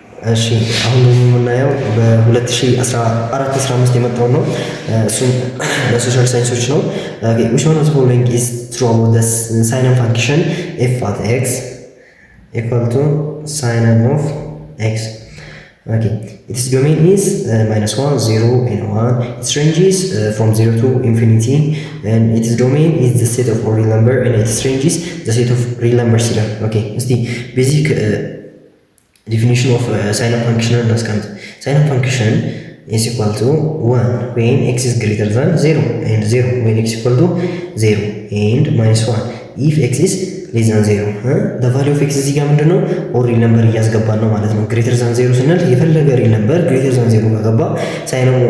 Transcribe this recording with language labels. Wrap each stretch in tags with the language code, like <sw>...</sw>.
<am>እሺ አሁን ደግሞ የምናየው በ2014-15 የመጣው ነው። እሱም ለሶሻል ሳይንሶች ነው።</am> <en>which one of the following is true about the sin function f at x equal to sin of x? Okay, its domain is minus 1, 0, and 1. Its range is from 0 to infinity, and its domain is the set of real number, and its range is the set of real numbers. Okay, it's the basic definition of sin function</en> <am>እናስቀምጥ።</am> <en>sin function is equal to 1 when x is greater than 0 and 0 when x equal to 0 and minus 1 if x is less than 0 the value of x</en> <am>እዚህ ጋር ምንድነው</am> <en>ኦር ሪል ነምበር</en> <am>እያስገባን ነው ማለት ነው።</am> <en>ግሬተር ዛን 0</en> <am>ስንል የፈለገ</am> <en>ሪል ነምበር ግሬተር ዛን 0</en> <am>ከገባ ሳይን</am>